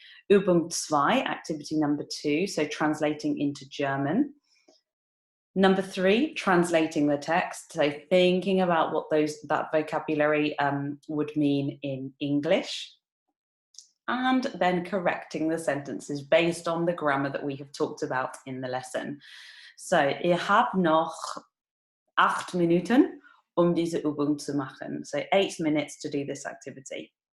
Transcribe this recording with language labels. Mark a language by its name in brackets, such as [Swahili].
[English] Übung 2, activity number 2, so translating into German. Number 3, translating the text, so thinking about what that vocabulary would mean in English. And then correcting the sentences based on the grammar that we have talked about in the lesson. [German] So, ihr habt noch 8 Minuten, diese Übung zu machen. [English] So 8 minutes to do this activity.